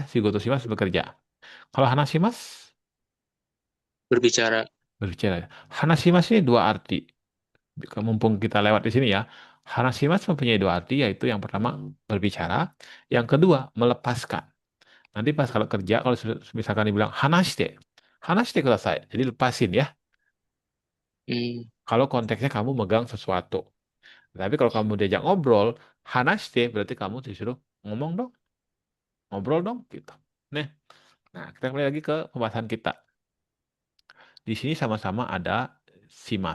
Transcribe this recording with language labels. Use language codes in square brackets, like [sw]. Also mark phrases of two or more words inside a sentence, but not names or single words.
[id] Si Goto simas bekerja. Kalau Hana simas Berbicara. berbicara. Hana simas ini dua arti. Mumpung kita lewat di sini ya. Hana simas mempunyai dua arti, yaitu yang pertama berbicara, yang kedua melepaskan. Nanti pas kalau kerja, kalau misalkan dibilang [ja] 話して、話してください. [id] Jadi lepasin ya. Hmm. Kalau konteksnya kamu megang sesuatu. Tapi kalau kamu diajak ngobrol, hanashite berarti kamu disuruh ngomong dong, ngobrol dong gitu. Nah, kita kembali lagi ke pembahasan kita. Di sini sama-sama ada simas.